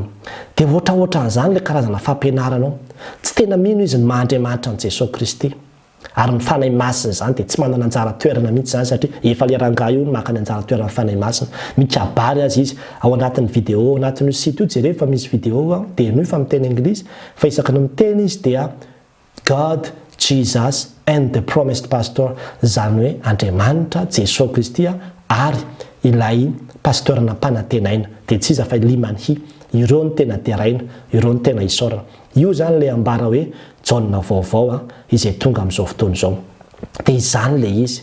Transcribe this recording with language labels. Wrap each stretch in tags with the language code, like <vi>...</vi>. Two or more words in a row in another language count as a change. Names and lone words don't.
<mg>Dia ohatraohatran'izany ilay karazana fampianaranao. Tsy tena mino izy ny maha-Andriamanitra an'i Jesosy Kristy. Ary ny fanahy masina zany dia tsy manana anjara toerana mihitsy zany satria efa ilay rangahy io maka ny anjara toerana fanahy masina. Mikabary azy izy ao anatin'ny vidéo ao anatin'io site io jereo fa misy vidéo dia noho fa miteny anglisy fa isaka ny miteny izy dia</mg> <en>God, Jesus and the promised pastor,</en> <mg>zany hoe Andriamanitra, Jesosy Kristy ary ilay pastorana mpanantenaina. Dia tsy iza fa Lee Man-hee, ireo ny tena teraina, ireo ny tena isaorana. Io zany ilay ambara hoe Jaona vaovao izay tonga amin'izao fotoana izao. Dia izany ilay izy.</mg>